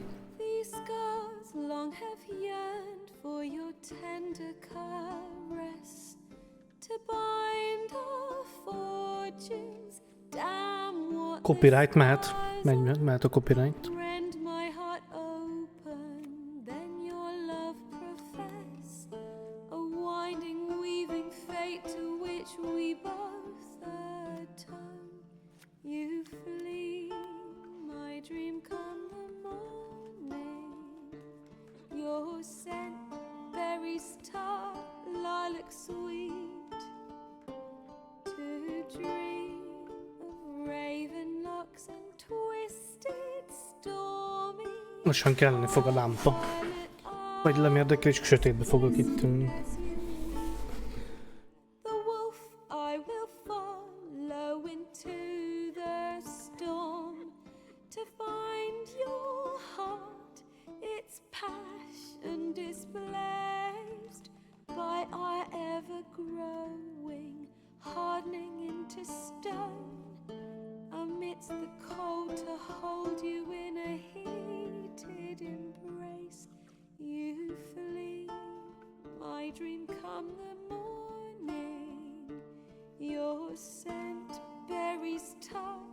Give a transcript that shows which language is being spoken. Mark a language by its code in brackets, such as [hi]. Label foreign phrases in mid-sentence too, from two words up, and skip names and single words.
[en] These scars long have yearned for your tender caress to bind our fortunes. Damn what [hu] Copyright mehet. Mehet a copyright. [en] rend my heart open, then your love profess, a winding, weaving fate to which we both atone. You flee, my dream come the morning. Your scent berries tart, lilac sweet, to dream of raven locks and twisted stormy. [hu] Lassan kelleni fog a lámpa. Vagy lemérdekel és sötétbe fogok itt ülni. [en] The wolf I will follow into the storm to find your heart, its passion displaced by our ever-growing, hardening into stone. Amidst the cold to hold you in a heated embrace, you flee, my dream come the morning. Your scent berries tart.